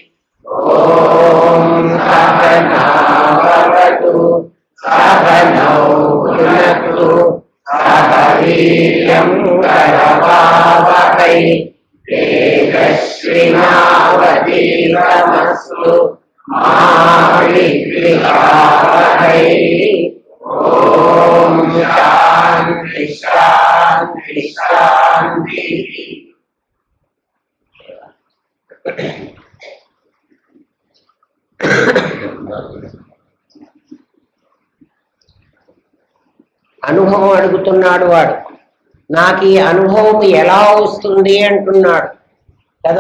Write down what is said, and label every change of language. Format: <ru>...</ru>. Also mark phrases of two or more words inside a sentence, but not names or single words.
<sa>ॐ सहना भवतु सहनौ भुनक्तु सह वीर्यं करवावहै तेजस्विनावधीतमस्तु मा विद्विषावहै। ॐ शान्ति शान्ति शान्ति।</sa> <te>అనుభవం అడుగుతున్నాడు వాడు. నాకు ఈ అనుభవం ఎలా వస్తుంది అంటున్నాడు కదా.</te>